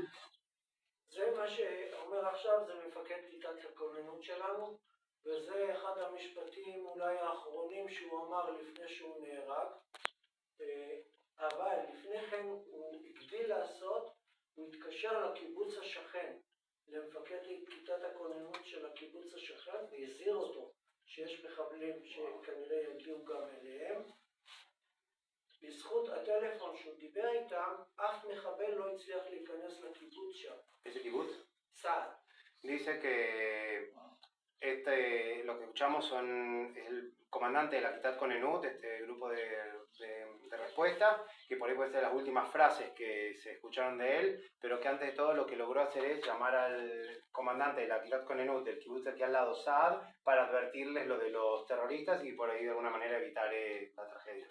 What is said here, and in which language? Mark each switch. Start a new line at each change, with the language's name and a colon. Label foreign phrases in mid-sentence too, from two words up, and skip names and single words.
Hebrew: זה מה שאומר עכשיו, זה מפקד כיתת הכוננות שלנו, וזה אחד המשפטים אולי האחרונים שהוא אמר לפני שהוא נהרג, אבל לפני כן הוא הגדיל לעשות, הוא התקשר לקיבוץ השכן, למפקד כיתת הכוננות של הקיבוץ השכן, והזהיר אותו שיש מחבלים שכנראה יגיעו גם אליהם. בזכות הטלפון שהוא דיבר איתם, אף מחבל לא הצליח להיכנס לקיבוץ שם.
Spanish: ¿Ese kibbutz? צה"ל. Dice que lo que escuchamos son el comandante de la
Hebrew: כיתת כוננות,
Spanish: este grupo de respuesta, que por ahí puede ser las últimas frases que se escucharon de él, pero que antes de todo lo que logró hacer es llamar al comandante de la
Hebrew: כיתת כוננות
Spanish: del kibbutz aquí al lado, Saad, para advertirles lo de los terroristas y por ahí de alguna manera evitar la tragedia.